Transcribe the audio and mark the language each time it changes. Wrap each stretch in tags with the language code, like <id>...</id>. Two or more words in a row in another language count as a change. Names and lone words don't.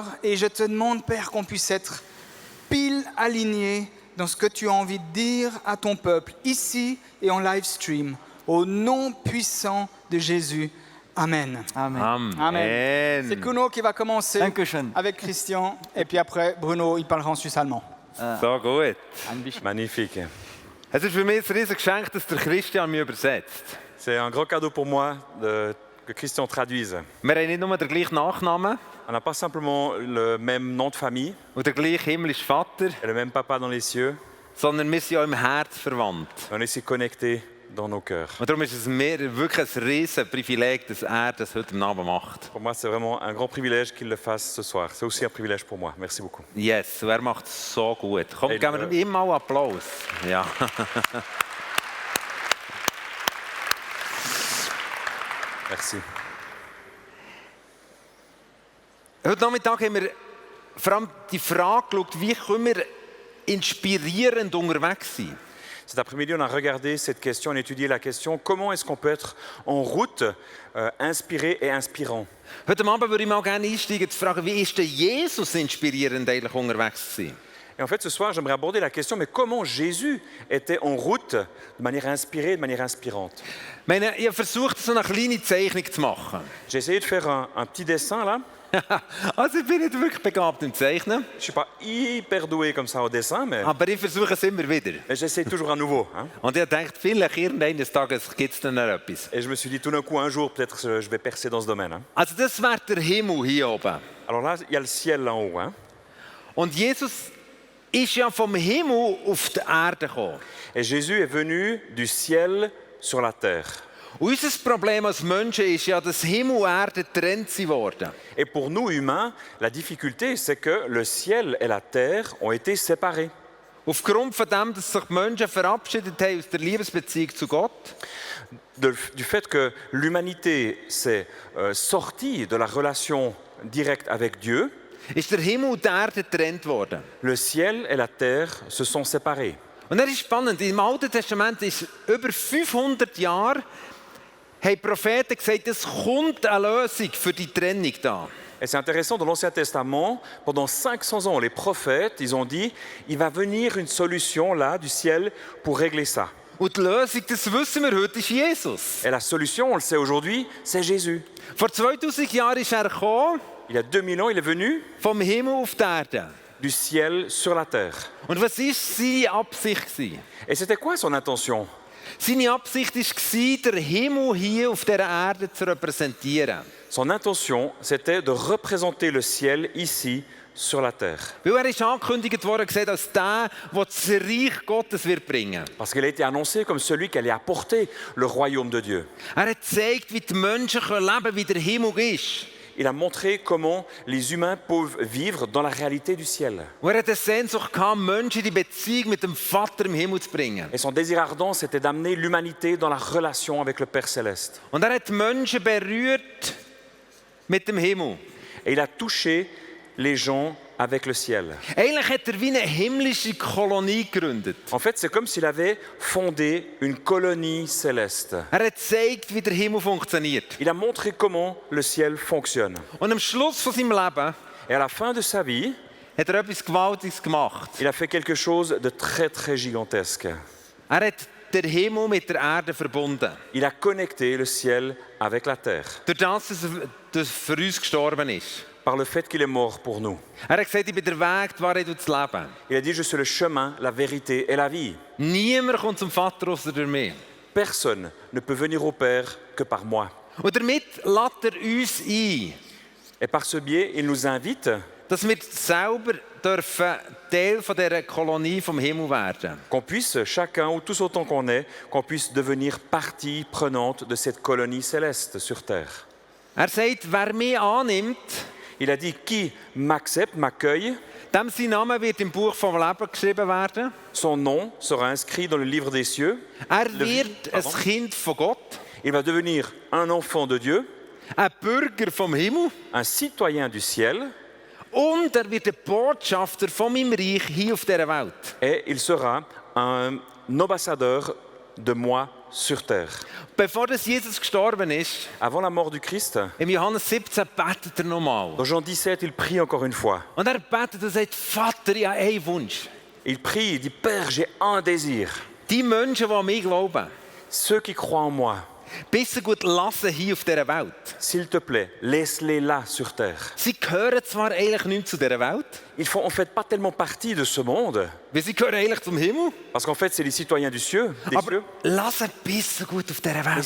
<fr>Et je te demande, Père, qu'on puisse être pile alignés dans ce que tu as envie de dire à ton peuple, ici et en live stream. Au nom puissant de Jésus. Amen. Amen. Amen. C'est Kuno qui va commencer</fr> <de>Dankeschön.</de> <fr>avec Christian. Et puis après, Bruno, il parlera en suisse-allemand.</fr> <de>So gut.</de> <fr>Magnifique.</fr> <de>Es ist für mich ein riesiges Geschenk, dass der Christian mich übersetzt.</de> <fr>C'est un grand cadeau pour moi que Christian traduise.</fr> <de>Wir haben nicht nur den gleichen Nachnamen</de> <fr>On n'a pas simplement le même nom de famille</fr> <de>und den gleichen himmlischen Vater,</de> <fr>et le même papa dans les cieux,</fr> <de>sondern wir sind auch im Herz verwandt.</de> <fr>on est ici connectés dans nos cœurs.</fr> <de>Und darum ist es mir wirklich ein riesiges Privileg, dass er das heute Abend macht.</de> <fr>Pour moi, c'est vraiment un grand privilège qu'il le fasse ce soir. C'est aussi un privilège pour moi. Merci beaucoup.</fr> <de>Yes, und er macht es so gut. Komm, Hey, geben wir ihm mal Applaus. Ja.</de> <fr>Merci.</fr> <de>Heute Nachmittag haben wir vor allem die Frage geschaut, wie können wir inspirierend unterwegs sein.</de> <fr>Cet après-midi, on a regardé cette question, on a étudié la question comment est-ce qu'on peut être en route, inspiré et inspirant.</fr> <de>Heute Abend würde ich mal gerne einsteigen, zu fragen, wie ist denn Jesus inspirierend eigentlich unterwegs zu sein?</de> <fr>Et en fait, ce soir, j'aimerais aborder la question, mais comment Jésus était en route de manière inspirée, de manière inspirante.</fr> <de>Ich meine, ich habe versucht, so eine kleine Zeichnung zu machen.</de> <fr>J'ai essayé de faire un petit dessin là.</fr> <de>Also ich bin nicht wirklich begabt im Zeichnen,</de> <fr>Je ne suis pas hyper doué comme ça au dessin, mais</fr> <de>aber ich versuche es immer wieder.</de> <fr>j'essaie toujours à nouveau. Hein.</fr> <de>Und ich dachte, vielleicht irgendeines Tages gibt es dann noch etwas.</de> <fr>Et je me suis dit tout d'un coup, un jour, peut-être je vais percer dans ce domaine. Hein.</fr> <de>Also das wäre der Himmel hier oben.</de> <fr>Alors là, il y a le ciel là en haut. Hein.</fr> <de>Und Jesus ist ja vom Himmel auf die Erde gekommen.</de> <fr>Et Jésus est venu du ciel sur la terre.</fr> <de>Und unser Problem als Menschen ist ja, dass Himmel und Erde getrennt worden.</de> <fr>Et pour nous humains, la difficulté, c'est que le ciel et la terre ont été séparés.</fr> <de>Aufgrund von dem, dass sich die Menschen verabschiedet haben aus der Liebesbeziehung zu Gott,</de> <fr>Du fait que l'humanité s'est sortie de la relation directe avec Dieu,</fr> <de>ist der Himmel und die Erde getrennt worden.</de> <fr>le ciel et la terre se sont séparés.</fr> <de>Und das ist spannend. Im Alten Testament ist über 500 Jahre haben Propheten gesagt, es kommt eine Lösung für die Trennung da.</de> <fr>Et c'est intéressant, dans l'Ancien Testament, pendant 500 ans, les prophètes, ils ont dit, il va venir une solution là du ciel pour régler ça.</fr> <de>Und die Lösung, das wissen wir heute, ist Jesus.</de> <fr>Et la solution, on le sait aujourd'hui, c'est Jésus.</fr> <de>Vor 2000 Jahren ist er gekommen,</de> <fr>Il y a 2000 ans, il est venu</fr> <de>vom Himmel auf die Erde.</de> <fr>du ciel sur la terre.</fr> <de>Und was war seine Absicht?</de> <fr>Et c'était quoi son intention?</fr> <de>Seine Absicht war, den Himmel hier auf dieser Erde zu repräsentieren.</de> <fr>Son intention, c'était de représenter le ciel ici sur la terre.</fr> <de>Weil er ist angekündigt worden, gesagt, als der das Reich Gottes wird bringen.</de> <fr>Parce qu'il a été annoncé comme celui qui allait apporter le royaume de Dieu.</fr> <de>Er hat gezeigt, wie die Menschen leben können, wie der Himmel ist.</de> <fr>Il a montré comment les humains peuvent vivre dans la réalité du ciel.</fr> <de>Und er hat eine Sehnsucht gehabt, Menschen in die Beziehung mit dem Vater im Himmel zu bringen.</de> <fr>Et son désir ardent, c'était d'amener l'humanité dans la relation avec le Père Céleste.</fr> <de>Und er hat die Menschen berührt mit dem Himmel.</de> <fr>Et il a touché les gens avec le ciel.</fr> <de>Eigentlich hat er wie eine himmlische Kolonie gegründet.</de> <fr>En fait, c'est comme s'il avait fondé une colonie céleste.</fr> <de>Er hat gezeigt, wie der Himmel funktioniert.</de> <fr>Il a montré comment le ciel fonctionne.</fr> <de>Und am Schluss von seinem Leben</de> <fr>Et à la fin de sa vie,</fr> <de>hat er etwas Gewaltiges gemacht.</de> <fr>il a fait quelque chose de très très gigantesque.</fr> <de>Er hat den Himmel mit der Erde verbunden.</de> <fr>Il a connecté le ciel avec la terre,</fr> <de>Durch das, dass er für uns gestorben ist.</de> <fr>par le fait qu'il est mort pour nous.</fr> <de>Er hat gesagt, ich bin der Weg, die Wahrheit und das Leben.</de> <fr>Il a dit, je suis le chemin, la vérité et la vie.</fr> <de>Niemand kommt zum Vater außer durch mich.</de> <fr>Personne ne peut venir au Père que par moi.</fr> <de>Und damit lädt er uns ein,</de> <fr>Et par ce biais, il nous invite</fr> <de>dass wir selber dürfen Teil von dieser Kolonie vom Himmel werden.</de> <fr>qu'on puisse, chacun ou tous autant qu'on est, qu'on puisse devenir partie prenante de cette colonie céleste sur terre.</fr> <de>Er sagt, wer mich annimmt,</de> <fr>Il a dit, qui m'accepte, m'accueille,</fr> <de>dem sein Name wird im Buch vom Leben geschrieben werden.</de> <fr>son nom sera inscrit dans le livre des cieux.</fr> <de>Er</de> <fr>Le vie,</fr> <de>wird ein</de> <fr>pardon.</fr> <de>Kind von Gott,</de> <fr>Il va devenir un enfant de Dieu,</fr> <de>ein Bürger vom Himmel</de> <fr>un citoyen du ciel,</fr> <de>und er wird ein Botschafter von meinem Reich hier auf dieser Welt.</de> <fr>et il sera un ambassadeur de moi sur terre.</fr> <de>Bevor das Jesus gestorben ist,</de> <fr>Avant la mort du Christ,</fr> <de>im Johannes 17 betet er nochmal.</de> <fr>dans Jean 17, il prie encore une fois.</fr> <de>Und er betet und sagt, Vater, ich habe einen Wunsch.</de> <fr>Il prie, il dit, Père, j'ai un désir.</fr> <de>Die Menschen, die an mich glauben,</de> <fr>Ceux qui croient en moi,</fr> <de>besser gut lassen hier auf dieser Welt.</de> <fr>s'il te plaît, laisse-les là sur terre.</fr> <de>Sie gehören zwar eigentlich nicht zu dieser Welt,</de> <fr>Ils font en fait pas tellement partie de ce monde,</fr> <de>weil sie gehören eigentlich zum Himmel,</de> <fr>parce qu'en fait, c'est les citoyens des cieux.</fr> <de>aber lass sie besser gut auf dieser</de> <fr>Mais</fr> <de>Welt.</de>